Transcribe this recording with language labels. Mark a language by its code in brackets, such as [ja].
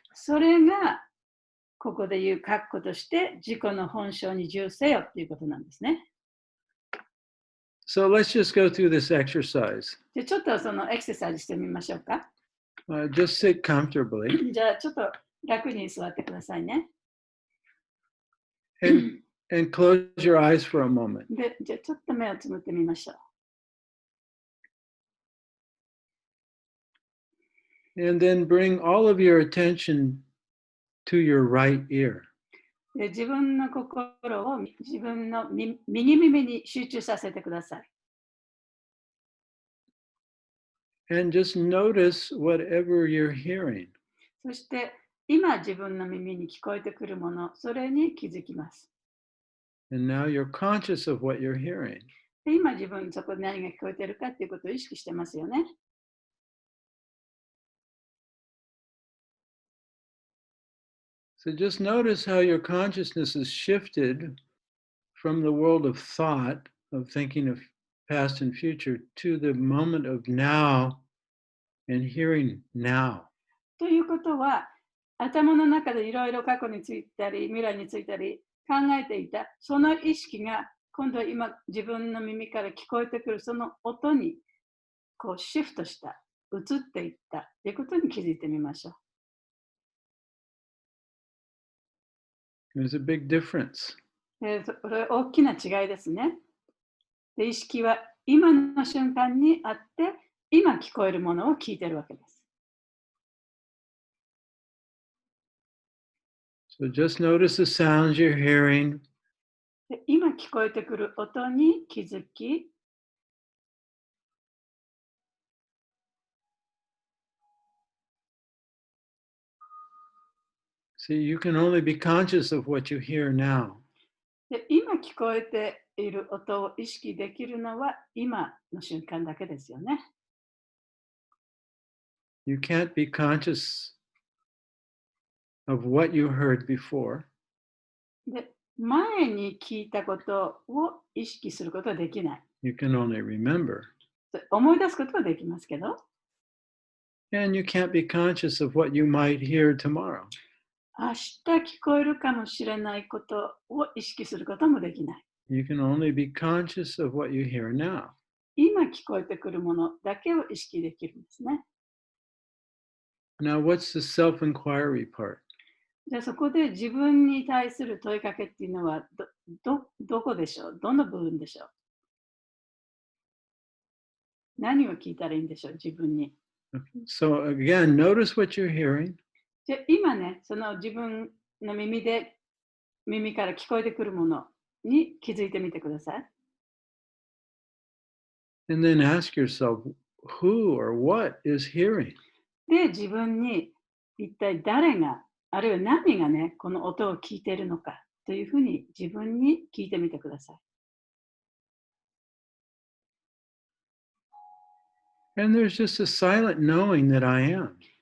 [ja] それがここで言う確固として自己の本性に住せよっていうことなんですね。 [en] So let's just go through this exercise. [ja] じゃあちょっとそのエクササイズしてみましょうか。 [en] Just sit comfortably. [ja] じゃあちょっと楽に座ってくださいね。 [en] And close your eyes for a moment. [ja] で、じゃあちょっと目をつむってみましょう。 [en] And then bring all of your attention to your right ear. [ja] で自分の心を自分の右耳に集中させてください。 [en] And just notice whatever you're hearing. [ja] そして今自分の耳に聞こえてくるもの、それに気づきます。 [en] And now you're conscious of what you're hearing. [ja] で今自分そこで何が聞こえてるかっていうことを意識してますよね。 [en] So just notice how your consciousness is shifted from the world of thought, of thinking of past and future, to the moment of now and hearing now. [ja] ということは、頭の中でいろいろ過去についたり、未来についたり考えていた、その意識が今度は今自分の耳から聞こえてくるその音にこうシフトした、移っていったということに気づいてみましょ [en] There's a big difference. [ja] これは大きな違いですね。で、意識は今の瞬間にあって、今聞こえるものを聞いているわけです。 [en] So just notice the sounds you're hearing. [ja] で、今聞こえてくる音に気づき、 [en] See, you can only be conscious of what you hear now. [ja] で、今聞こえている音を意識できるのは今の瞬間だけですよね。 [en] You can't be conscious of what you heard before. [ja] で、前に聞いたことを意識することはできない。 [en] You can only remember. [ja] 思い出すことはできますけど、 [en] And you can't be conscious of what you might hear tomorrow. [ja] 明日聞こえるかもしれないことを意識することもできない。 [en] You can only be conscious of what you hear now. [ja] 今聞こえてくるものだけを意識できるんですね。 [en] Now, what's the self-inquiry part? [ja] じゃあそこで自分に対する問いかけっていうのはどこでしょう？どの部分でしょう？何を聞いたらいいんでしょう？自分に。 [en] So again, notice what you're hearing. [ja] じゃあ今ね、その自分の耳から聞こえてくるものに気づいてみてください。 [en] And then ask yourself, who or what is hearing? [ja] で、自分に一体誰が、あるいは何がね、この音を聞いているのかというふうに自分に聞いてみてください。 [en] And there's just a silent knowing that I am.